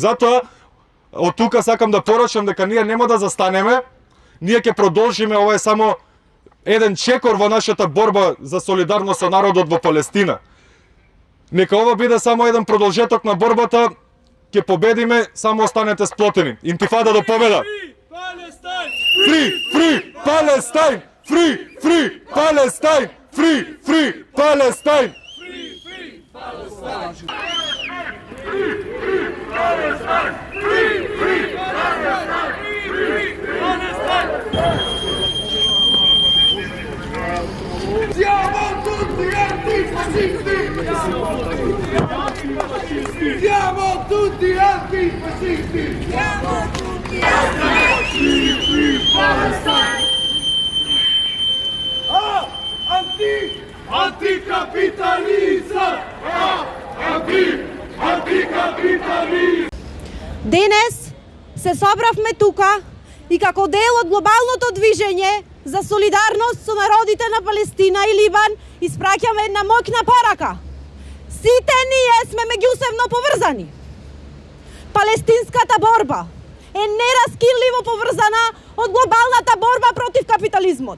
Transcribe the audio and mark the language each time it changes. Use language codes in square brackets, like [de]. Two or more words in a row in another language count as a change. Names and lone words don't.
[mk] Затоа од тука сакам да порачам дека ние нема да застанеме, ние ќе продолжиме, ова е само еден чекор во нашата борба за солидарност со народот во Палестина. Нека ова биде само еден продолжеток на борбата, ќе победиме, само останете сплотени. Интифада до победа! [en] Free, free Palestine! Free, free Palestine! Free, free Palestine! Free, free Palestine! Free, free Palestine! Free, free Palestine! Free, free Palestine! [it] Siamo tutti antifascisti! Siamo tutti antifascisti! Siamo tutti antifascisti! [mk] Palestine! Anticapitalizam! Anticapitalizam! Денес се собравме тука и како дел од глобалното движење за солидарност со народите на Палестина и Либан испраќаме една моќна порака. Сите ние сме меѓусебно поврзани. Палестинската борба е нераскинливо поврзана од глобалната борба против капитализмот.